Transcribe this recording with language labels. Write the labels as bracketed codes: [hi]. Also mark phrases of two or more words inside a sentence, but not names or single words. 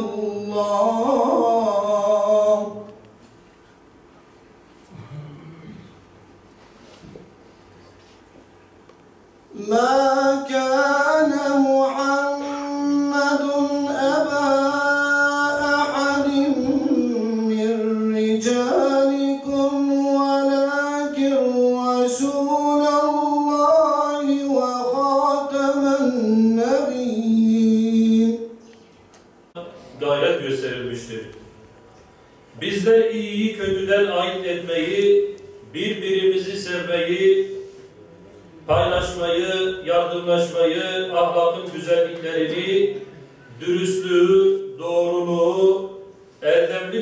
[ar] اللَّهِ مَا كَانَ مُحَمَّدٌ أَبَا أَحَدٍ مِّن رِّجَالِكُمْ وَلَكِنْ رَسُولَ اللَّهِ وَخَاتَمَ النَّبِيِّينَ [tr] Gayret gösterilmiştir. Bizler iyiyi kötüden ayırt etmeyi, birbirimizi sevmeyi, paylaşmayı, yardımlaşmayı, ahlakın güzelliklerini, dürüstlüğü, doğruluğu, erdemli